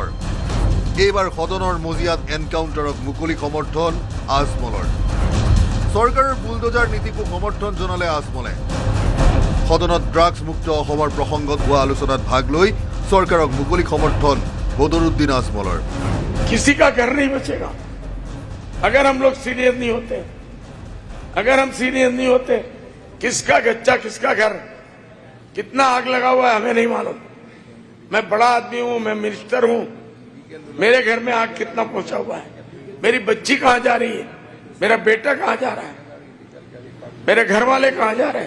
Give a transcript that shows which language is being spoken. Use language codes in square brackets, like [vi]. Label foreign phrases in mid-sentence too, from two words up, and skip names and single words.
[as] এইবাৰ সদনৰ মজিয়াত এনকাউণ্টাৰক মুকলি সমৰ্থন আজমলৰ। চৰকাৰৰ বুলডোজাৰ নীতিকো সমৰ্থন জনালে আজমলে। সদনত ড্ৰাগছ মুক্ত অসমৰ প্ৰসংগত হোৱা আলোচনাত ভাগ লৈ চৰকাৰক মুকলি সমৰ্থন বদৰুদ্দিন আজমলৰ। [hi] किसी का घर नहीं बचेगा अगर हम लोग सीरियस नहीं होते। अगर हम सीरियस नहीं होते किसका गच्चा किसका घर कितना आग लगा हुआ है हमें नहीं मालूम। मैं बड़ा आदमी हूं, मैं मिनिस्टर हूं, मेरे घर में आग कितना पहुंचा हुआ है, मेरी बच्ची कहां जा रही है, मेरा बेटा कहां जा रहा है, मेरे घर वाले कहां जा रहे हैं।